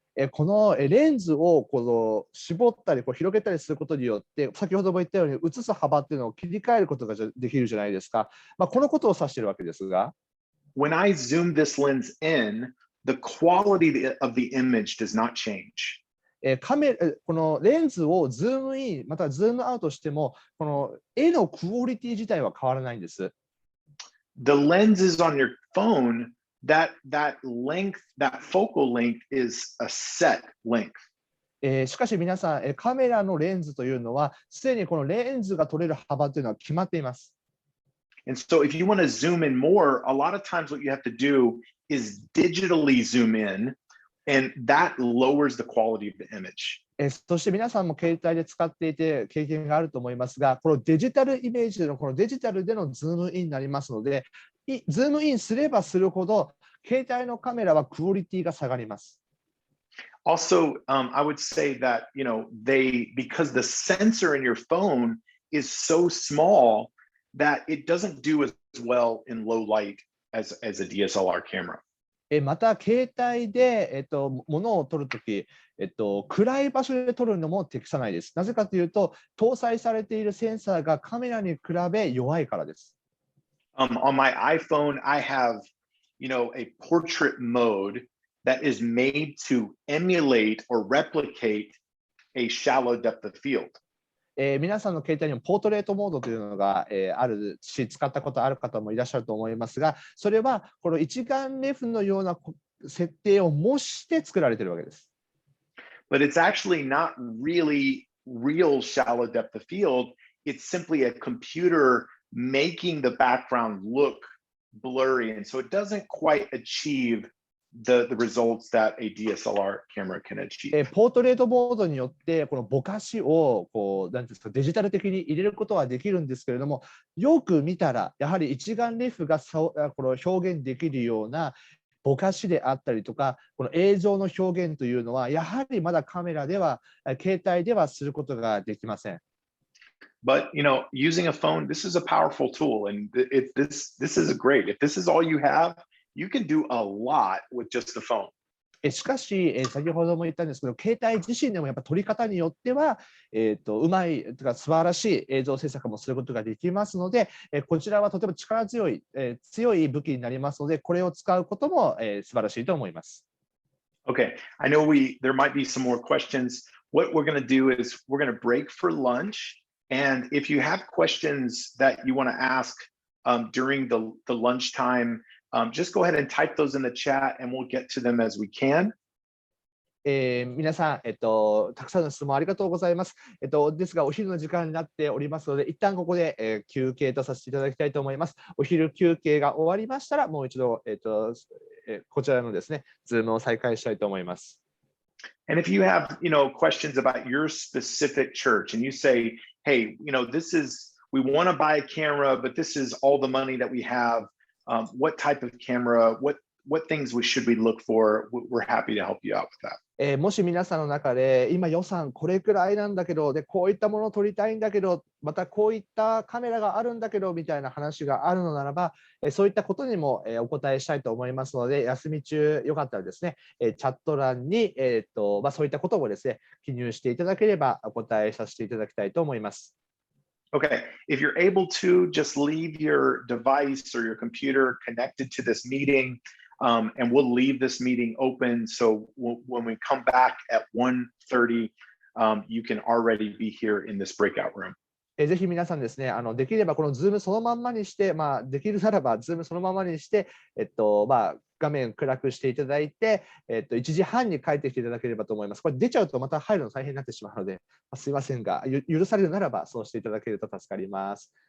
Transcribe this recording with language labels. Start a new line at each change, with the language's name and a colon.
Japanese: このレンズを絞ったり広げたりすることによって、先ほども言ったように映す幅っていうのを切り替えることができるじゃないですか。このことを指しているわけですが。
English: When I zoom this lens in, the quality of the image does not change.
Japanese: このレンズをズームイン、またズームアウトしても、この絵のクオリティ自体は変わらないんです。
English: The lenses on your phone, that length, that focal length is a set length.
Japanese: しかし皆さん、カメラのレンズというのは、すでにこのレンズが撮れる幅というのは決まっています。
English: And so if you want to zoom in more, a lot of times what you have to do is digitally zoom in, and that lowers the quality of the image.
Japanese: そして皆さんも携帯で使っていて経験があると思いますが、このデジタルイメージのこのデジタルでのズームインになりますので、ズームインすればするほど、携帯のカメラはクオリティが下がります。
English: Also, I would say that, because the sensor in your phone is so small that it doesn't do as well in low light as a DSLR camera.
Japanese: また、携帯で、物を撮るとき、暗い場所で撮るのも適さないです。なぜかというと、搭載されているセンサーがカメラに比べ弱いからです。
English: On my iPhone, I have, a portrait mode that is made to emulate or replicate a shallow depth of field.
Japanese: 皆さんの携帯にもポートレートモードというのが、あるし、使ったことある方もいらっしゃると思いますが、それはこの一眼レフのような設定を模して作られているわけです。
English: But it's actually not really real shallow depth of field. It's simply a computer making the background look blurry, and so it doesn't quite achieve the results that a DSLR camera can achieve.
Japanese: ポートレートモードによってこのぼかしをなんですか、デジタル的に入れることはできるんですけれども、よく見たらやはり一眼レフがこの表現できるようなぼかしであったりとか、この映像の表現というのはやはりまだカメラでは携帯ではすることができません。
English: But using a phone, this is a powerful tool, and this is great. If this is all you have, you can do a lot with just the phone.
Japanese: しかし、先ほども言ったんですけど、携帯自身でもやっぱ撮り方によっては、うまいとか素晴らしい映像制作もすることができますので、こちらはとても力強い、強い武器になりますので、これを使うことも、素晴らしいと思います。
English: Okay, I know there might be some more questions. What we're going to do is we're going to break for lunch, and if you have questions that you want to ask during the lunchtime, just go ahead and type those in the chat and we'll get to them as we can.
Japanese: 皆さん、たくさんの質問ありがとうございます。ですが、お昼の時間になっておりますので、一旦ここで、休憩とさせていただきたいと思います。お昼休憩が終わりましたら、もう一度、こちらのですね、Zoom を再開したいと思います。
English: And if you have, questions about your specific church and you say, hey, we want to buy a camera, but this is all the money that we have. What type of camera, what things should we look for? We're happy to help you out with that.
Japanese: もし皆さんの中で今予算これくらいなんだけど、でこういったものを撮りたいんだけど、またこういったカメラがあるんだけどみたいな話があるのならば、そういったことにもお答えしたいと思いますので、休み中よかったらですね、チャット欄にそういったこともですね、記入していただければお答えさせていただきたいと思います。
English: Okay, if you're able to, just leave your device or your computer connected to this meeting, and we'll leave this meeting open. So when we come back at 1:30, you can already be here in this breakout room.
Japanese: ぜひ皆さんですね、できればこの Zoom そのまんまにして、できるならば Zoom そのままにして、画面暗くしていただいて、1時半に帰ってきていただければと思います。これ出ちゃうとまた入るの大変になってしまうので、すいませんが、許されるならばそうしていただけると助かります。